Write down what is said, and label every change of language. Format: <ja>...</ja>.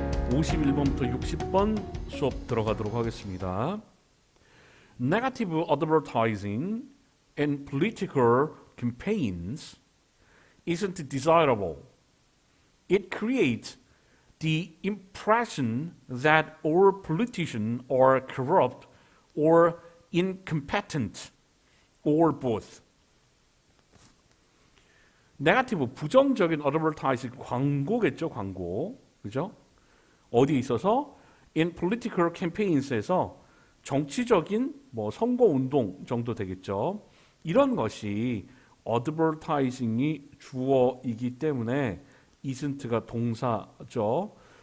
<ko>51번부터 60번 수업 들어가도록 하겠습니다.</ko> <en>Negative advertising in political campaigns isn't desirable. It creates the impression that all politicians are corrupt or incompetent or both.</en> <ko>네거티브 부정적인 advertising 광고겠죠, 광고. 그죠? 어디에 있어서</ko> <en>in political campaigns</en> <ko>에서 정치적인 뭐 선거 운동 정도 되겠죠. 이런 것이 advertising이 주어이기 때문에 isn't가 동사죠.</ko>